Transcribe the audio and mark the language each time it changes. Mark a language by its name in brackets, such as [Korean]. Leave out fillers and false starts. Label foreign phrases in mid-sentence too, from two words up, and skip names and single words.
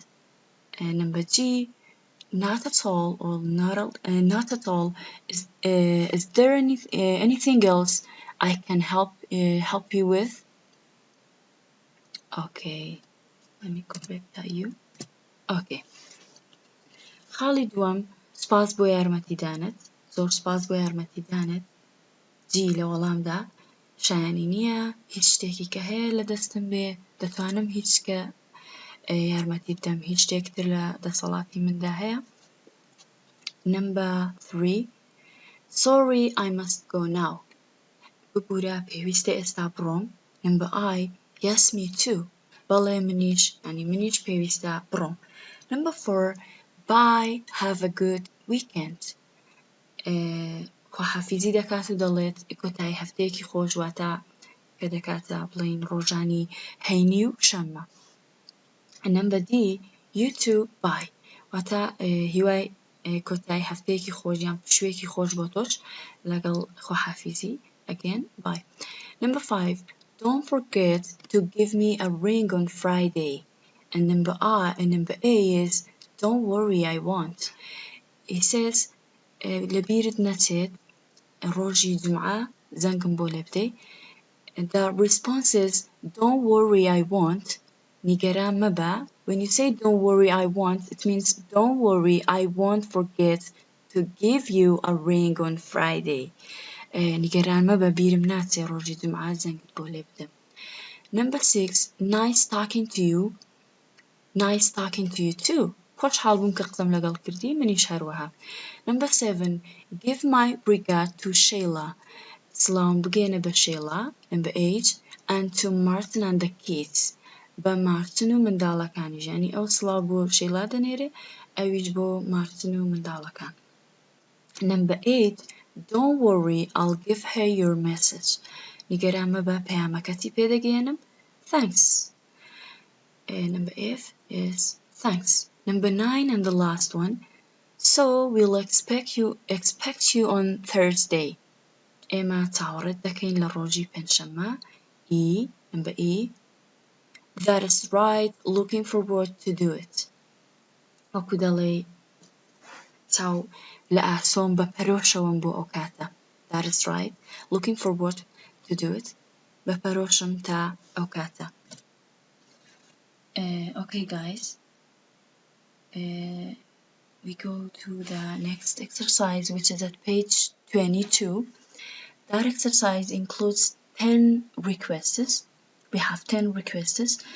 [Central Kurdish] سپاس بۆ یارمەتیدانت. [English] not at all or not at all. Is there anything else I can help you with? Okay, let me go back to you. Okay. [Central Kurdish] خاڵی دووەم سپاس بۆ یارمەتیدانت، زۆر سپاس بۆ یارمەتیدانت. جی لە وەڵامدا شایانی نییە هیچ شتێکی کە هەیە لە دەستم بێ دەتوانم هیچ کە یارمەتی بدەم، هیچ شتێکتر لە دەسەڵاتی مندا هەیە. [English] Number 3 Sorry I must go now. [Central Kurdish] ببوورە پێویستە ئێستا بڕۆم. [English] Number I Yes me too. [Central Kurdish] بەڵێ منیش پێویستە بڕۆم. [English] Number 4 Bye have a good weekend. [Central Kurdish] خواحافیزی دەکات و دەڵێت کۆتایی هەفتەیەکی خۆش واتە کە دەکاتە بڵین ڕۆژانی هەینی و شەممە. [English] Number D You too bye. [Central Kurdish] واتە هیوای کۆتایی هەفتەیەکی خۆش یان شوێکی خۆش بۆ تۆش لەگەڵ خواحافیزی. [English] Again bye. Number 5 Don't forget to give me a ring on Friday. And number A is Don't worry I won't. He says [Central Kurdish] لەبیرت نەچێت ڕۆژی جومعە زەنگم بۆ لێ بدەی. [English] The response is don't worry I won't. [Central Kurdish] نیگەران مەبە. [English] When you say don't worry I won't, it means don't worry I won't forget to give you a ring on Friday. [Central Kurdish] نیگەران مەبە بیرم ناچێ ڕۆژی جومعە زەنگت بۆ لێ بدەم. [English] Number 6 Nice talking to you. Nice talking to you too. [Central Kurdish] خۆشحاڵ بووم کە قسەم لەگەڵ کردی منیش هەروەها. [English] Number 7 Give my regard to Sheila. [Central Kurdish] سڵاوم بگێنە بە شێلا. [English] Number 8 and to Martin and the kids. [Central Kurdish] بە مارتن و منداڵەکانیش یعنی ئەو سڵاو بۆ شێلا دەنێرێ ئەویش بۆ مارتن و منداڵەکان. [English] Number 8 Don't worry I'll give her your message. [Central Kurdish] نیگەران مەبە پەیامەکەتی پێدەگەێنم. [English] Thanks. Number 8 is thanks. Number 9 and the last one So we'll expect you on Thursday. [Central Kurdish] ئێمە چاوەڕێت دەکەین لە ڕۆژی پێنجشەممە. [English] Number E That is right looking forward to do it. [Central Kurdish] وەکو دەڵێ چاو لە ئاسۆم بە پەرۆشەوەم بۆ ئەو کاتە. [English] That is right looking forward to do it. [Central Kurdish] بە پەرۆشم تا ئەو کاتە. [English] Okay guys, we go to the next exercise which is at page 22. That exercise includes 10 requests. We have 10 requests.